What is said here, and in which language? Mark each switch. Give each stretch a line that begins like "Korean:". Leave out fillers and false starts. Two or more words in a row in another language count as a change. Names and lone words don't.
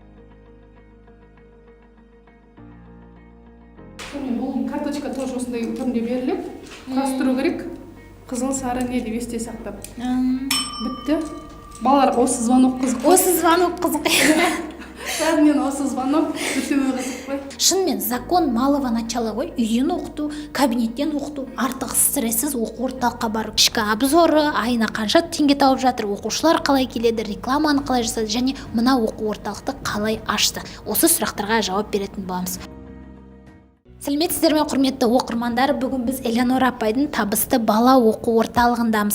Kazakh: Бұл карточка тоже осындай түрінде беріліп, құрастыру керек. Қызыл, сары не деп есте сақтап. Бітті. Балаларға осы звонок қызық. Осы звонок қызық. Бәрінен осы звонок бітуі қызық қой. Шынымен
Russian: закон малого начала
Kazakh: ғой. Үйден оқыту, кабинеттен оқыту, артық стрессіз оқу орталыққа барып, ішкі обзоры, айына қанша теңге тауып жатыр, оқушылар қалай келеді, рекламаны қалай жасады және мына оқу орталықты қалай ашты. Осы сұрақтарға жауап беретін боламыз. Сәлеметсіздер ме, құрметті оқырмандар, бүгін біз Элеонора апайдың табысты бала оқу орталығындамыз.